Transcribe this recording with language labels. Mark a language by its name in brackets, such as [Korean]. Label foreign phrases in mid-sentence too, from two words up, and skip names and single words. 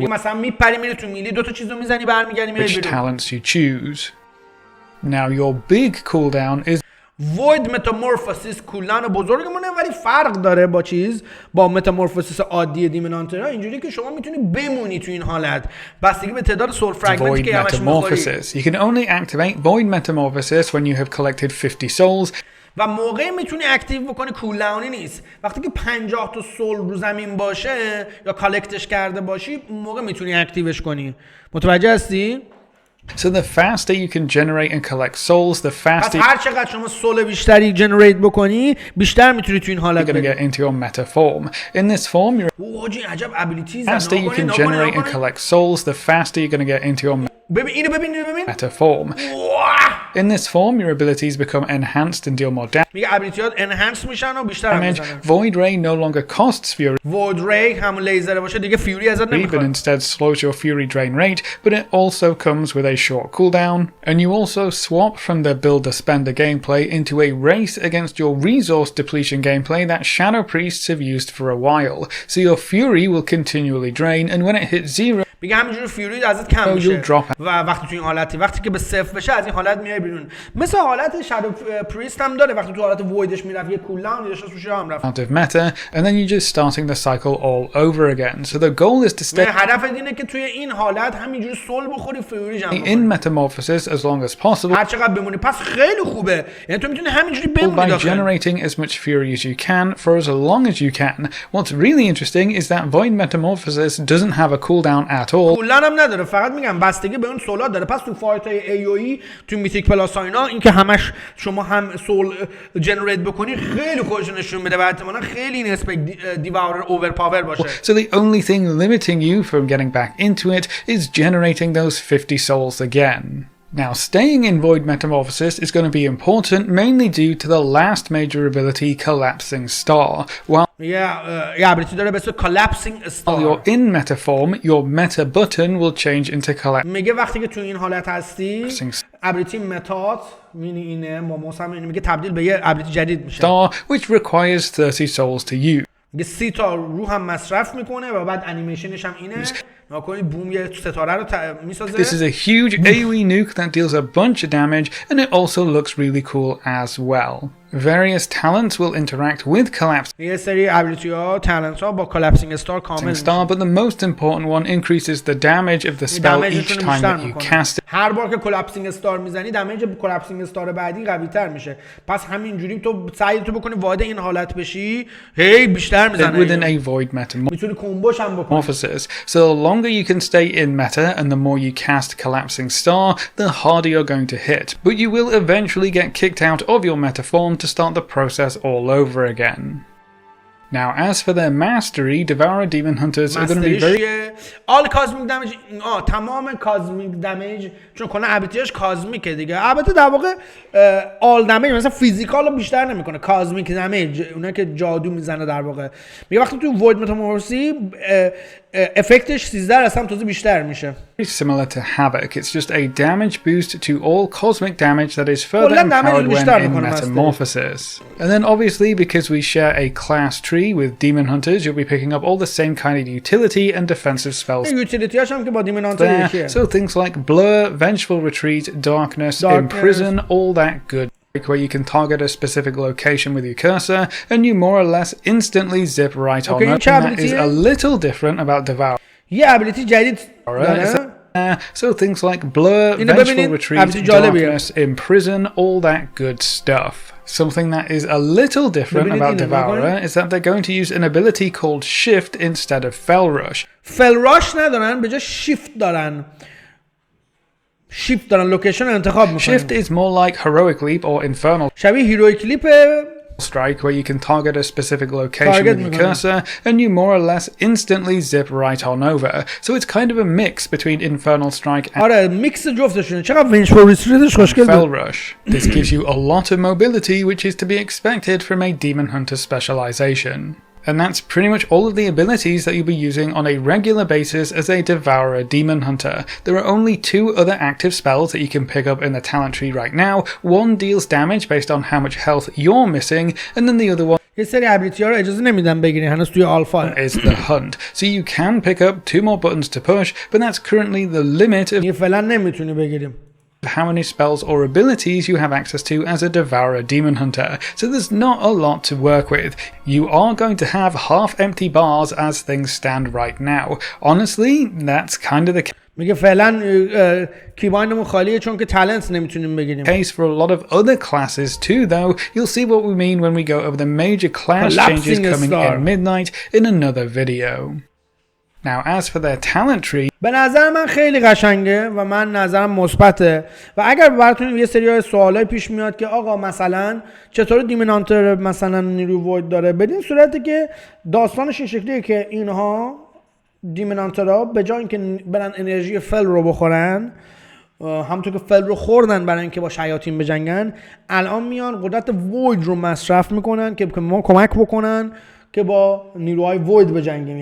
[Persian] مثلا میپری میری تو میلی دو تا چیزو میزنی برمیگردی میری [English] which [Persian] بیرون. [English] talents you choose. Now your big cooldown is [Persian] وید متامورفوسیس کولان بزرگمونه ولی فرق داره با با متامورفوسیس عادی دیمن هانتر. اینجوری که شما میتونی بمونی تو این حالت بستگی به تعداد [English] soul fragment [Persian] که همش میخوری. [English] You can only activate Void Metamorphosis when you have collected 50 souls. [Persian] و موقعی میتونی اکتیو بکنی کولداونی نیست. وقتی که 50 تا سول رو زمین باشه یا کالکتش کرده باشی موقع میتونی اکتیوش کنی. متوجه هستی؟ [English] So the faster you can generate and collect souls, the faster [Persian] هر چقدر شما سول بیشتری جنریت بکنی بیشتر میتونی تو این حالت [English] you're going to get into your meta form. In this form, [Persian] حاجی عجب ابیلیتیز [English] the faster you can generate and collect souls, the faster you're going to get into your [Persian] ببین اینو ببین [English] meta form. In this form, your abilities become enhanced and deal more [Persian] میگه ابیلیتیات انهانس میشن و بیشتر [English] damage. [Persian] میزنن. [English] Void Ray no longer costs fury, [Persian] وید ری همون لیزر باشه دیگه فیوری ازت [English] but [Persian] نمیخواد. [English] instead slows your fury drain rate, but it also comes with a short cooldown, and you also swap from the builder-spender gameplay into a race against your resource depletion gameplay that Shadow Priests have used for a while, so your fury will continually drain, and when it hits zero, [Persian] میگه همینجوری فیوری ازت کم میشه [English] drop. [Persian] و وقتی تو این حالتی وقتی که به صفر بشه از این حالت میای بیرون. مثل حالت شادو پریست هم داره وقتی تو حالت ویدش میرفت یه کولداون داشت توش هم رفت. [English] out of meta, and then you're just starting the cycle all over again. So the goal is to stay [Persian] هدف اینه که توی این حالت همینجوری سول بخوری فیوری جمع [English] in [Persian] بکنی [English] metamorphosis as long as possible [Persian] هر چقدر بمونی. پس خیلی خوبه یعنی تو میتونی همینجوری بمونی [English] by [Persian] داخل. [English] generating as much fury as you can for as long as you can. What's really interesting is that Void Metamorphosis doesn't have a cooldown at all. [Persian] کولداون هم نداره فقط میگم بستگی به اون سولات داره. پس تو فایت های ای او ای تو میتیک پلاس ها اینا این که همش شما هم سول جنریت بکنی خیلی خودش نشون میده و احتمالاً خیلی این اسپک دیواورر اوورپاور باشه. [English] So the only thing limiting you from getting back into it is generating those 50 souls again. Now, staying in Void Metamorphosis is going to be important mainly due to the last major ability, Collapsing Star. While [Persian] یه ابیلیتی داره به اسم کلاپسینگ استار. [English] you're in meta form, your meta button will change into collapsing [Persian] میگه وقتی که تو این حالت هستی ابیلیتی متات مینی اینه با موس هم میگه تبدیل به یه ابیلیتی جدید میشه. [English] star, which requires 30 souls to use. [Persian] میگه 30 تا روح هم مصرف میکنه و بعد انیمیشنش هم اینه. ناکنید بوم یه ستاره رو میسازه. [English] This is a huge AoE nuke that deals a bunch of damage, and it also looks really cool as well. Various talents will interact with collapsing [Persian] یه سری ابیلیتی ها talents ها با کلاپسینگ استار کامل [English] star, but the most important one increases the damage of the spell each time that you cast it. [Persian] هر بار که کلاپسینگ استار میزنی دمیج کلاپسینگ استار بعدی قوی تر میشه. پس همینجوری تو سعی تو بکنی وارد این حالت بشی هی بیشتر میزنه. [English] Within a void [Persian] میتونی کمبوش هم بکنی. [English] So the longer you can stay in meta and the more you cast collapsing star, the harder you're going to hit. But you will eventually get kicked out of your meta form to start the process all over again. Now, as for their mastery, Devourer Demon Hunters are going to be very... all cosmic damage [Persian] تمام [English] cosmic damage [Persian] چون کنه ابیلیتیش کازمیکه دیگه. البته در واقع [English] all damage [Persian] مثلا فیزیکال رو بیشتر نمیکنه. [English] cosmic damage [Persian] اونایی که جادو میزنه در واقع میگه وقتی تو void metamorphosis افکتش 13 اصلا تازه بیشتر میشه. [English] Similar to Havoc, it's just a damage boost to all cosmic damage that is further empowered when in metamorphosis. And then obviously because we share a class tree with Demon Hunters, you'll be picking up all the same kind of utility and defensive spells. [Persian] Utilityاش هم که با Demon Hunter [English] So things like Blur, Vengeful Retreat, Darkness, Imprison, all that good. where you can target a specific location with your cursor and you more or less instantly zip right on Okay, up. That is a little different about Devourer. [Persian] یه ابیلیتی جدید داره. [English] So things like blur, vengeful retreat, darkness, imprison, all that good stuff. Something that is a little different about Devourer is that they're going to use an ability called shift instead of fell rush. [Persian] fell rush ندارن، به جای shift دارن. shift دارن، لوکیشن رو انتخاب میکنن. [English] Shift is more like heroic leap or infernal [Persian] شبیه هیرویک لیپ [English] strike where you can target a specific location with your cursor and you more or less instantly zip right on over. So it's kind of a mix between infernal strike and [Persian] آره میکس جفتشونه. چقدر vengeful retreatش خوشگل بود. [English] fell rush. This gives you a lot of mobility which is to be expected from a demon hunter specialization. And that's pretty much all of the abilities that you'll be using on a regular basis as a Devourer Demon Hunter. There are only 2 other active spells that you can pick up in the talent tree right now. One deals damage based on how much health you're missing, and then the other one [Persian] یه سری ابیلیتی ها رو اجازه نمیدن بگیرین هنوز توی آلفا. [English] is the hunt. So you can pick up 2 more buttons to push, but that's currently the limit of [Persian] یه فعلا nemiتونی بگیریم. [English] how many spells or abilities you have access to as a Devourer Demon Hunter, so there's not a lot to work with. You are going to have half-empty bars as things stand right now. Honestly, that's kind of the [Persian] میگه فعلا کیبایندمون خالیه چون که talents نمیتونیم بگیریم. [English] case for a lot of other classes too, though. You'll see what we mean when we go over the major class changes coming in Midnight in another video. Now, as for their talent tree, [Persian] به نظر من خیلی قشنگه و من نظرم مثبته و اگر براتون یه سری سوالای پیش میاد که آقا مثلا چطور دیمن هانتر مثلا نیروی وید داره، بدین صورتی که داستانش این شکلیه که اینها دیمن هانترها به جای اینکه برن انرژی فل رو بخورن، همونطور که فل رو خوردن برای اینکه با شیاطین بجنگن، الان میان قدرت وید رو مصرف میکنن که ما کمک بکنن که با نیروهای وید بجنگیم.